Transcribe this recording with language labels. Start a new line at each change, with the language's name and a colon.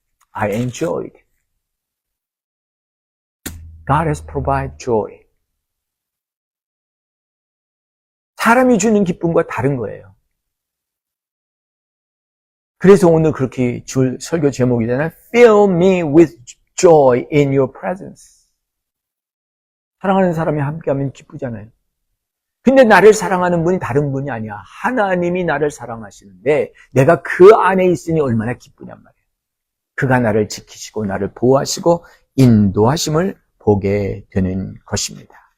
English: I enjoyed. God has provided joy.
Korean: 사람이 주는 기쁨과 다른 거예요. 그래서 오늘 그렇게 줄 설교 제목이잖아요.
English: Fill me with joy in your presence.
Korean: 사랑하는 사람이 함께하면 기쁘잖아요. 근데 나를 사랑하는 분이 다른 분이 아니야. 하나님이 나를 사랑하시는데 내가 그 안에 있으니 얼마나 기쁘냔 말이에요. 그가 나를 지키시고 나를 보호하시고 인도하심을 보게 되는 것입니다.